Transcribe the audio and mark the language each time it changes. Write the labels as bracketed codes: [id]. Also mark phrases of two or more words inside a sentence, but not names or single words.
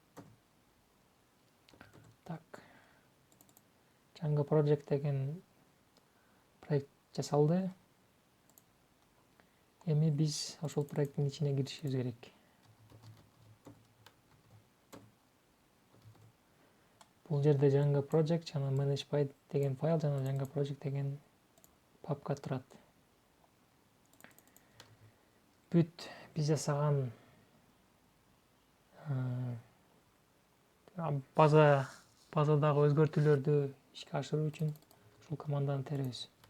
[ky] Так. Django Project деген проект жасалды. Эми биз ошол проекттин ичине киришибиз керек. Бул жерде Django Project жана manage by деген файл жана Django Project деген папка турат. Бүт биз жасаган базадагы өзгөртүүлөрдү ишке ашыруу үчүн ушул команданы теребиз.